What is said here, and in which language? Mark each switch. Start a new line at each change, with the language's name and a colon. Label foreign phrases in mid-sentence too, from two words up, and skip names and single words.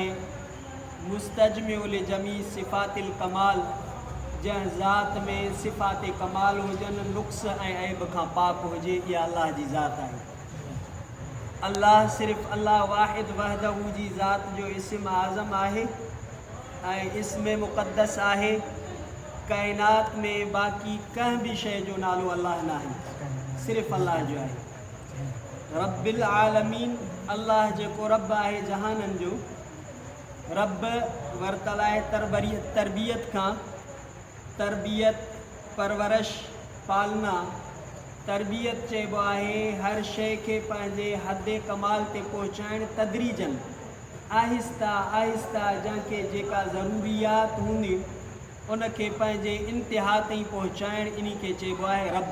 Arabic: المستجمع لجميع صفات الكمال,
Sindhi: जंहिं ज़ात में सिफ़ात कमाल हुजनि, नुक़्स ऐं ऐब खां पाक हुजे, इहा अल्लाह जी ज़ात आहे। अल्लाह सिर्फ़ु अल्लाह वाहिद वहदहू जी ज़ात जो इस्म आज़म आहे ऐं इस्म मुक़द्दस आहे। काइनात में बाक़ी कंहिं बि शइ जो नालो अल्लाह न आहे, सिर्फ़ु अल्लाह जो आहे।
Arabic: رب العالمين,
Sindhi: अल्लाह जेको रब आहे जहाननि जो। रब वरतल आहे तरबियत खां। तरबियत, परवरिश, पालना। तरबियत चइबो आहे हर शइ खे पंहिंजे हद कमाल ते पहुचाइण, तदरीजन, आहिस्ता आहिस्ता, जंहिंखे जेका ज़रूरियात हूंदी उनखे पंहिंजे इंतिहा ताईं पहुचाइण, इन खे चइबो आहे रब।